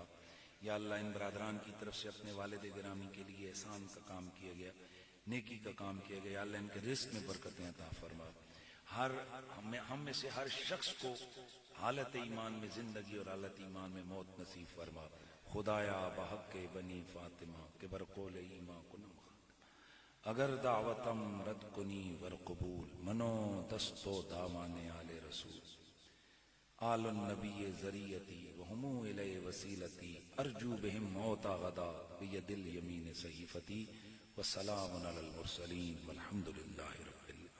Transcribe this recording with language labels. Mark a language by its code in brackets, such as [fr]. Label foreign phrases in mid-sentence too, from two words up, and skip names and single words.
[ur] یا اللہ ان برادران کی طرف سے اپنے والد گرامی کے لیے احسان کا کام کیا گیا, نیکی کا کام کیا گیا, یا اللہ ان کے رزق میں برکتیں عطا فرما. ہم میں سے ہر شخص کو حالت ایمان میں زندگی اور حالت ایمان میں موت نصیب فرما. [fa] خدایا بحق بنی فاطمہ کے برقول ایمان کو نمخ, اگر دعوتم رد کنی ور قبول, منو دستو دامان آل رسول, [ar] آل النبی ذریتی وہمو الی وسیلتی ارجو بہم موتا غدا بید الیمین صحیفتی وسلام علی المرسلین والحمد للہ رب العالمین.